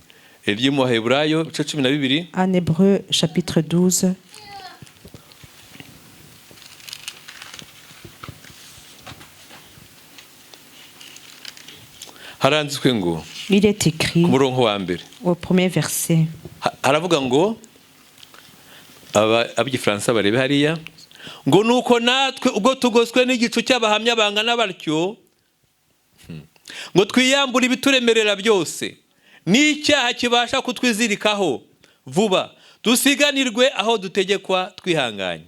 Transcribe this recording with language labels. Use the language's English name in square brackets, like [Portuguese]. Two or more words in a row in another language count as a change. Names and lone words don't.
[French] En Hébreu, chapitre 12. Il est écrit au premier verset. [Kinyarwanda] Haravuga ngo abigifaransa barebe hariya ngo nuko natwe ubwo tugoswe n'igicu cy'abahamya bangana batyo ngo twiyambura ibituremerera byose n'icyaha kibasha kutwizirikaho vuba dusiganirwe aho dutegekwa twihanganye.